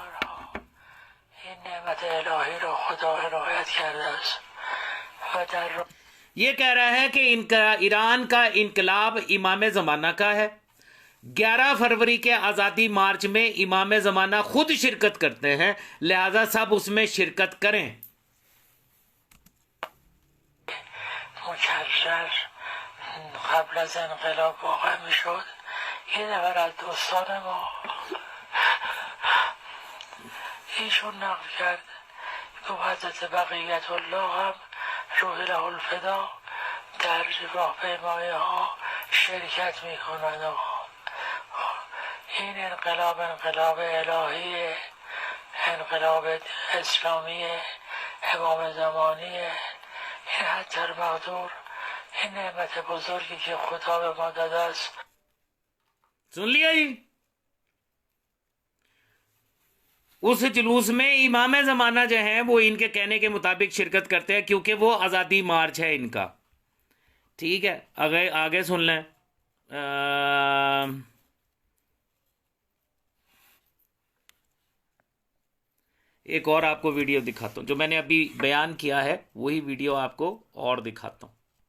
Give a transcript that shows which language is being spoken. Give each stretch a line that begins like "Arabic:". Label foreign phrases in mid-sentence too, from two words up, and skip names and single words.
Urdu: یہ کہہ رہا ہے کہ ان کا ایران کا انقلاب امام زمانہ کا ہے. 11 فروری کے آزادی مارچ میں امام زمانہ خود شرکت کرتے ہیں، لہٰذا سب اس میں شرکت کریں.
Persian: قبل از انقلاب واقع میشد یه نفر از دوستان ما ایشون نقل کرد که حضرت بقیت الله هم روح له الفدا در راهپیمایی ها شرکت میکنند. این انقلاب الهیه، انقلاب اسلامیه، امام زمانیه. این حتی المقدور، این نعمت بزرگی که خدا به ما داده است.
Urdu: سن لیا جی? اس جلوس میں امام زمانہ جو ہے وہ ان کے کہنے کے مطابق شرکت کرتے ہیں، کیونکہ وہ آزادی مارچ ہے ان کا. ٹھیک ہے، آگے آگے سن لیں. ایک اور آپ کو ویڈیو دکھاتا ہوں، جو میں نے ابھی بیان کیا ہے وہی ویڈیو آپ کو اور دکھاتا ہوں.